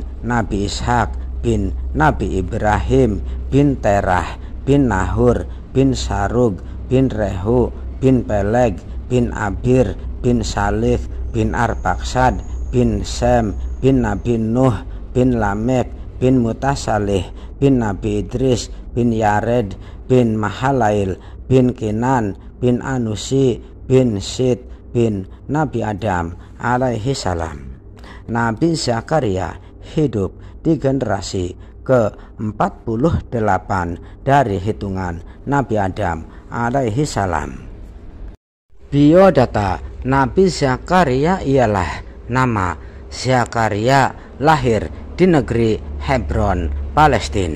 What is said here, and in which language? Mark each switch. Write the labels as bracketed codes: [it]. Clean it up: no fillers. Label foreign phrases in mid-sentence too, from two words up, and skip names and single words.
[ms] Nabi Ishak bin Nabi Ibrahim bin Terah bin Nahur bin Sarug bin Rehu bin Peleg bin Abir bin Salih bin Arpaksad bin Sem bin Nabi Nuh bin Lamek bin Mutasalih bin Nabi Idris bin Yared bin Mahalail bin Kinan bin Anusi bin Sid bin Nabi Adam alaihi salam. Nabi Zakaria hidup di generasi ke-48 dari hitungan Nabi Adam alaihi salam. Biodata Nabi Zakaria ialah nama Zakaria lahir di negeri Hebron, Palestina.